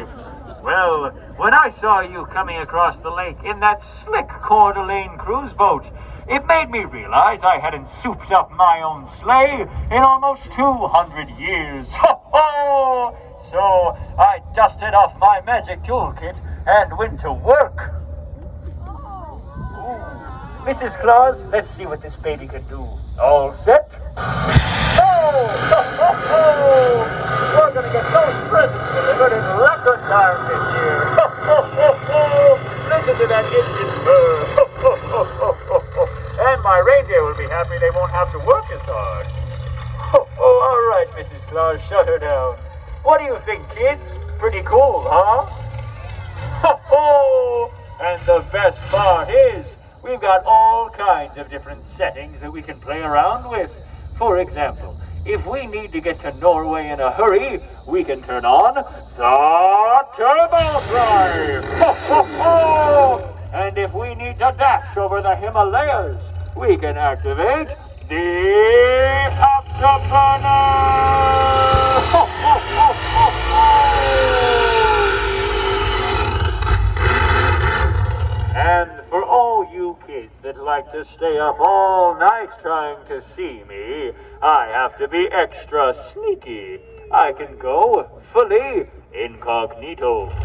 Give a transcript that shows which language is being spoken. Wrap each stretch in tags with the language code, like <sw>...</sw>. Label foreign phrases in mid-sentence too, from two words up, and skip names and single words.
<en>Well, when I saw you coming across the lake in that slick Coeur d'Alene cruise boat, it made me realize I hadn't souped up my own sleigh in almost 200 years. Ho, ho! So I dusted off my magic toolkit and went to work. Ooh. Mrs. Claus, let's see what this baby can do. All set? Oh! Ho, ho, ho! We're gonna get those presents delivered in record time this year. Ho, ho, ho, ho! Listen to that engine purr. Ho, ho, ho, ho, ho, ho. And my reindeer will be happy they won't have to work as hard. Ho, ho, all right, Mrs. Claus, shut her down. What do you think, kids? Pretty cool, huh? Ho, ho! And the best part is, we've got all kinds of different settings that we can play around with. For example, if we need to get to Norway in a hurry, we can turn on the Turbo Drive! Ho, ho, ho! And if we need to dash over the Himalayas, we can activate the Afterburner! Ho, ho, ho, ho, ho! And for all you kids that like to stay up all night trying to see me, I have to be extra sneaky. I can go fully incognito.</en>